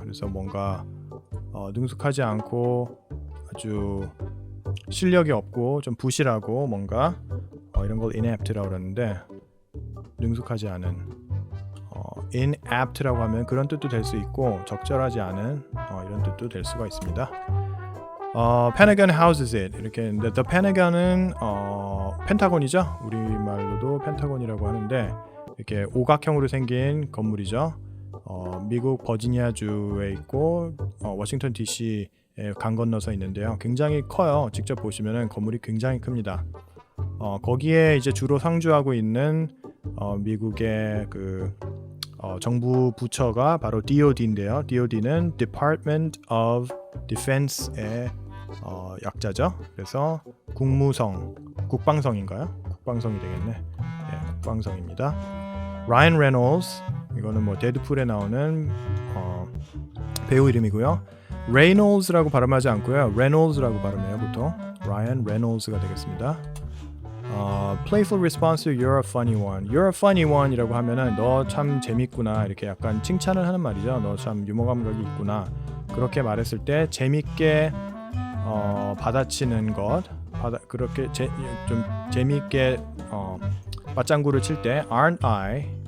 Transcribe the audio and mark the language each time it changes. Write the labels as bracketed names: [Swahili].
[Korean] 그래서 뭔가 능숙하지 않고 아주 실력이 없고 좀 부실하고 뭔가 이런 걸 inapt라고 그러는데 능숙하지 않은 inapt라고 하면 그런 뜻도 될 수 있고 적절하지 않은 이런 뜻도 될 수가 있습니다. [English] Pentagon houses it [Korean] 이렇게 했는데 the Pentagon은 펜타곤이죠. 우리말로도 펜타곤이라고 하는데 이렇게 오각형으로 생긴 건물이죠. 미국 버지니아주에 있고 워싱턴 DC에 강 건너서 있는데요. 굉장히 커요. 직접 보시면은 건물이 굉장히 큽니다. 거기에 이제 주로 상주하고 있는 미국의 그 정부 부처가 바로 DOD인데요. DOD는 Department of Defense의 약자죠. 그래서 국방성인가요? 국방성이 되겠네. 네, 국방성입니다. 라이언 레놀즈, 이거는 뭐 데드풀에 나오는 배우 이름이고요. 레이놀즈라고 발음하지 않고요. 레놀즈라고 발음해요 보통. 라이언 레놀즈가 되겠습니다. [English] Playful response to "You're a funny one." "You're a funny one" [Korean] 이라고 하면은 너 참 재밌구나 이렇게 약간 칭찬을 하는 말이죠. 너 참 유머 감각이 있구나. 그렇게 말했을 때 재밌게 받아치는 것, 그렇게 좀 재밌게 맞장구를 칠 때 [English] "Aren't I?"